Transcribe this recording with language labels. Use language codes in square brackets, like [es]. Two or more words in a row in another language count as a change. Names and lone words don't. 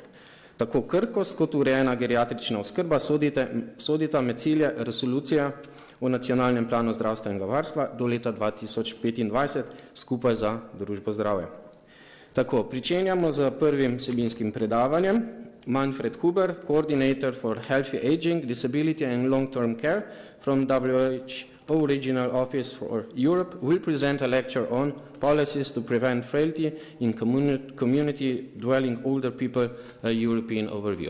[sl] Tako krhkost kot urejena geriatrična oskrba sodita med cilje resolucije o nacionalnem planu zdravstvenega varstva do leta 2025 skupaj za družbo zdravja. Tako, pričenjamo z prvim vsebinskim predavanjem. [en] Manfred Huber, Coordinator for Healthy Aging, Disability and Long-Term Care from WHO Regional Office for Europe, will present a lecture on policies to prevent frailty in community dwelling older people, a European overview.